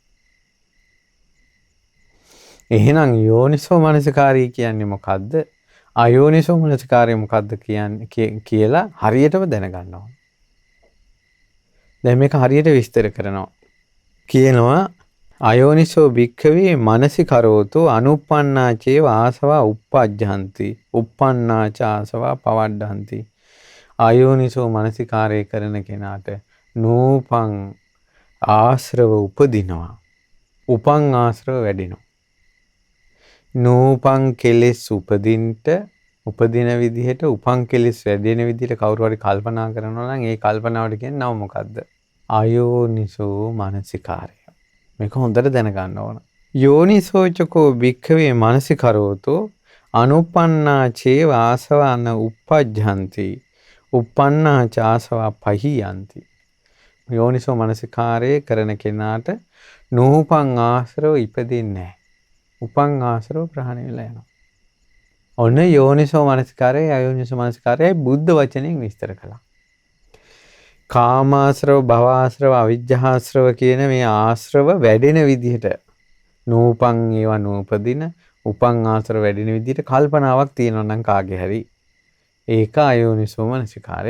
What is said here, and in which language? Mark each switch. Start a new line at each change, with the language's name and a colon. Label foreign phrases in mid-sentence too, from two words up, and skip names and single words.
Sinhala: එහෙනම් යෝනිසෝ මනසිකාරය කියන්නේ මොකද්ද? අයෝනිසෝ මනසිකාරය මොකද්ද කියන්නේ කියලා හරියටම දැනගන්න ඕන. දැන් මේක හරියට විස්තර කරනවා.
Pali: කියනවා අයෝනිසෝ භික්ඛවේ මනසිකරෝතු අනුප්පන්නා චේව ආසවා uppajjanti uppannā ca ආසවා පවඩ්ඩಂತಿ.
Sinhala: අයෝනිසෝ මනසිකාරය කරන කෙනාට නූපං ආශ්‍රව උපදිනවා. උපං ආශ්‍රව වැඩිනවා. නූපං කෙලෙස් උපදින විදිහට උපං කෙලෙස් වැඩෙන විදිහට කවුරු හරි කල්පනා කරනවා නම් ඒ කල්පනාවට කියන්නේ නම මොකද්ද? අයෝනිසෝ මනසිකාරය. මේක හොඳට දැනගන්න ඕන.
Pali: යෝනිසෝචකෝ භික්ඛවේ මනසිකරෝතු අනුප්පන්නා චේව ආසවන uppajjanti uppannā ca ආසවා පහියන්ති.
Sinhala: යෝනිසෝ මනසිකාරය කරන කෙනාට නූපං ආශ්‍රව ඉපදින්නේ නැහැ. උපං ආශ්‍රව ප්‍රහාණය වෙලා යනවා. ඔන්න යෝනිසෝ මනසිකාරයයි අයෝනිසෝ මනසිකාරයයි බුද්ධ වචනයෙන් විස්තර කළා. කාමාශ්‍රව භවආශ්‍රව අවිජ්ජාශ්‍රව කියන මේ ආශ්‍රව වැඩෙන විදිහට නූපං ඒවා නූපදින උපං ආශ්‍රව වැඩෙන විදිහට කල්පනාවක් තියෙනවා නම් කාගේ හරි ඒක අයෝනිසෝ මනසිකාරය.